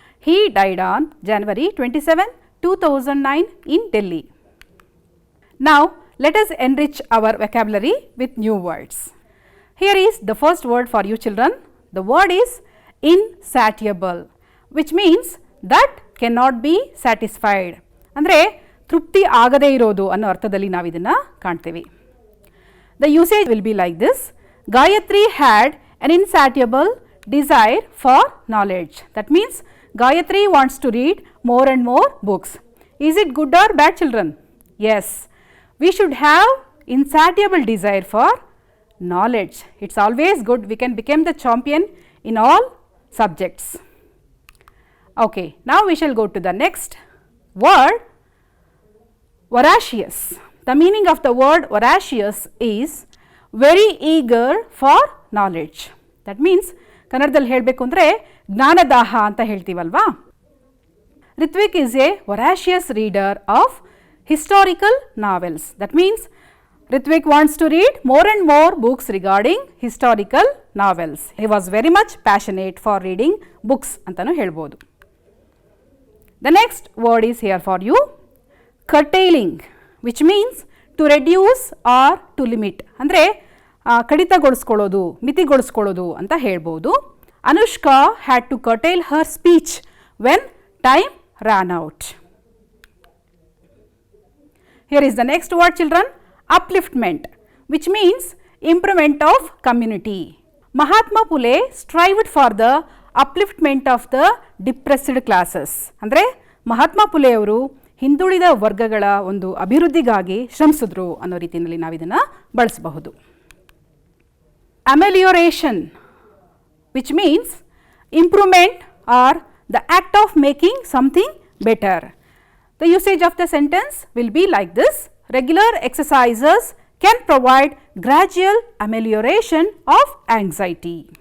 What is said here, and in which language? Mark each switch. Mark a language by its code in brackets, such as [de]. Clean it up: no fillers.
[en] He died on January 27, 2009 in Delhi. Now, let us enrich our vocabulary with new words. Here is the first word for you children. The word is insatiable, which means that cannot be satisfied. [kn] ಅಂದರೆ ತೃಪ್ತಿ ಆಗದೇ ಇರೋದು ಅನ್ನೋ ಅರ್ಥದಲ್ಲಿ ನಾವು ಇದನ್ನು ಕಾಣ್ತೀವಿ. [en] The usage will be like this: Gayatri had an insatiable desire for knowledge. That means Gayatri wants to read more and more books. Is it good or bad children? Yes, we should have insatiable desire for knowledge. It's always good. We can become the champion in all subjects. Okay, now we shall go to the next word, voracious. The meaning of the word voracious is very eager for knowledge. That means [kn] ಕನ್ನಡದಲ್ಲಿ ಹೇಳಬೇಕು ಅಂದರೆ ಜ್ಞಾನದಾಹ ಅಂತ ಹೇಳ್ತೀವಲ್ವಾ. [en] Ritvik is a voracious reader of historical novels. That means Ritvik wants to read more and more books regarding historical novels. He was very much passionate for reading books [kn] ಅಂತನೂ ಹೇಳ್ಬೋದು. [en] The next word is here for you, curtailing, which means to reduce or to limit. [kn] ಅಂದರೆ ಕಡಿತಗೊಳಿಸ್ಕೊಳ್ಳೋದು, ಮಿತಿಗೊಳಿಸ್ಕೊಳ್ಳೋದು ಅಂತ ಹೇಳ್ಬೋದು. [en] Anushka had to curtail her speech when time ran out. Here is the next word children, upliftment, which means improvement of community. Mahatma Phule strived for the upliftment of the depressed classes. [kn] ಅಂದರೆ ಮಹಾತ್ಮ ಫುಲೆ ಅವರು ಹಿಂದುಳಿದ ವರ್ಗಗಳ ಒಂದು ಅಭಿವೃದ್ಧಿಗಾಗಿ ಶ್ರಮಿಸಿದ್ರು ಅನ್ನೋ ರೀತಿಯಲ್ಲಿ ನಾವು ಇದನ್ನು ಬಳಸಬಹುದು. [en] Amelioration, which means improvement or the act of making something better. The usage of the sentence will be like this: regular exercises can provide gradual amelioration of anxiety.